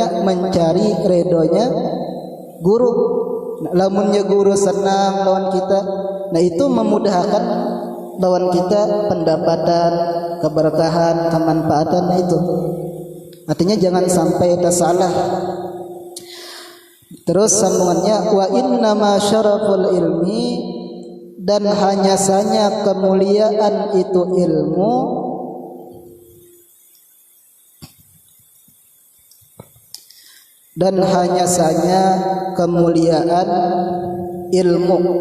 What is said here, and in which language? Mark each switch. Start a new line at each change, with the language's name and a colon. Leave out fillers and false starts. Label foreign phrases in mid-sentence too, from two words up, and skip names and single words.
Banjar: Di antaranya mencari redonya guru. Nah, lamunnya guru senang lawan kita, nah itu memudahkan lawan kita pendapatan, keberkahan, kemanfaatan.
Indonesian: Nah itu artinya jangan sampai tersalah. Terus sambungannya,
Arabic: wa innama syaraful ilmi,
Indonesian: dan hanya saja kemuliaan itu ilmu, dan hanya saja kemuliaan ilmu.